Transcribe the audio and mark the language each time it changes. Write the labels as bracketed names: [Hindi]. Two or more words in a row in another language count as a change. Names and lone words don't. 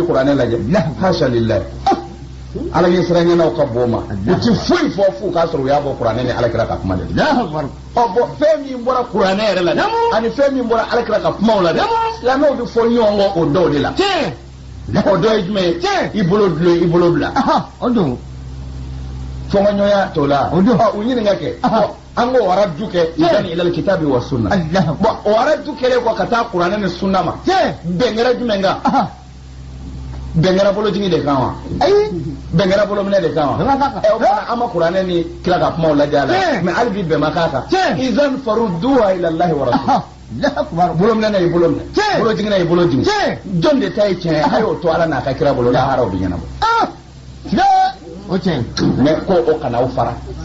[Bambara] kuranɛ lajɛ [Arabic] حاشا لله [Bambara] ala ɲɛ siran ɲɛnaw ka bɔ ma u ti foyi fɔ f'u k'a sɔrɔ u y'a bɔ kuranɛ ni alakira ka kuma de la bɔn fɛn min bɔra kuranɛ yɛrɛ la ani fɛn min bɔra alakira ka kumaw la dɛ silamɛw bɛ fɔ ɲɔgɔn kɔ o dɔw de la o dɔ ye jumɛn ye i bolo dulon i bolo bila o don fɔnkɔɲɔgɔnya t'o la u ɲininka kɛ an ko waraju kɛ yanni [Arabic] إلى الكتاب والسنة [Bambara] bɔn o waraju kɛlen kɔ ka taa kuranɛ ni sunna ma bɛn kɛra jumɛn kan bɛn kɛra bolojigi de kan wa ayi bɛn kɛra bolominɛ de kan wa o fana an ma kuranɛ ni kira ka kumaw lajɛ a la mɛ hali bi bɛn ma k'a kan [Arabic] إذا فردوها إلى الله والرسول [Bambara] bolominɛ na y'i bolo minɛ bolojigi na y'i bolo jigi jɔn de ta ye tiɲɛ a y'o to ala n'a ka kira bolo lahara o bɛ ɲɛnabɔ o tiɲɛ mɛ ko o kana aw fara